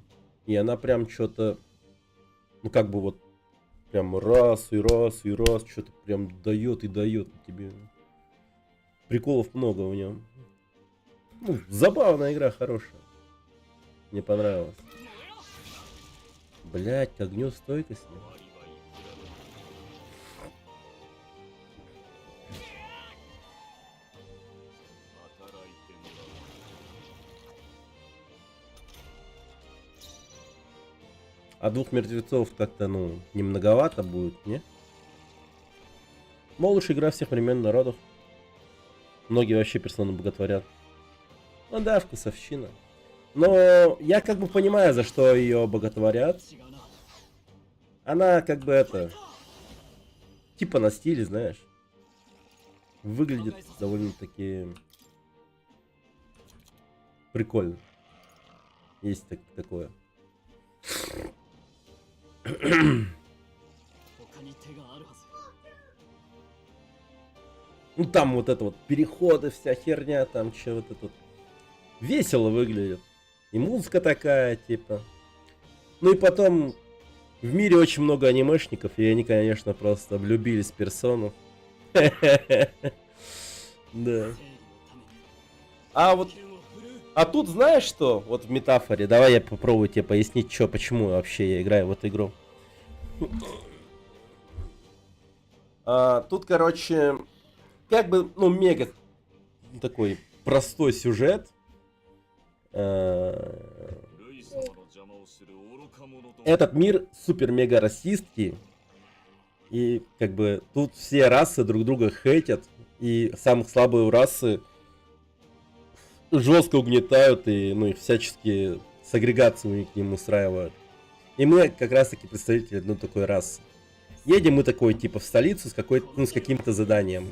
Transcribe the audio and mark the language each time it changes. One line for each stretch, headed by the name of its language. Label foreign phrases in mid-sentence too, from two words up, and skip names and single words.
Russian: И она прям что-то... Ну, как бы вот... Прям раз и раз и раз. Что-то прям дает и дает тебе. Приколов много в нем. Ну, забавная игра, хорошая. Мне понравилось. Блять, огнестойкость.
Japanese: 終わりはいくらでも。働いてもらう。
Russian: А двух мертвецов как-то, ну, не многовато будет, не? Но лучшая игра всех времен народов. Многие вообще персоны боготворят. Ну да, вкусовщина. Но я как бы понимаю, за что ее боготворят.
Japanese: 違うな。
Russian: Она как бы это... Типа на стиле, знаешь. Выглядит довольно-таки... Прикольно. Есть такое.
Japanese: 他に手があるはず。
Russian: Ну там вот это вот переходы, вся херня, там что вот это вот. Весело выглядит. И музыка такая, типа. Ну и потом, в мире очень много анимешников, и они, конечно, просто влюбились в персону. Да.
Japanese: 正義のために
Russian: А вот,
Japanese: 剣を振るう。
Russian: а тут знаешь что? Вот в метафоре, давай я попробую тебе пояснить, что, почему вообще я играю в эту игру. Тут, короче, как бы, ну, мега такой простой сюжет.
Japanese: ルイ様の邪魔をする愚か者と。
Russian: Этот мир супер-мега расистский. И как бы тут все расы друг друга хейтят. И самых слабые расы жестко угнетают и, ну, их всячески сегрегацию к ним устраивают. И мы как раз таки представители одной такой расы. Едем мы такой типа в столицу с с каким-то заданием.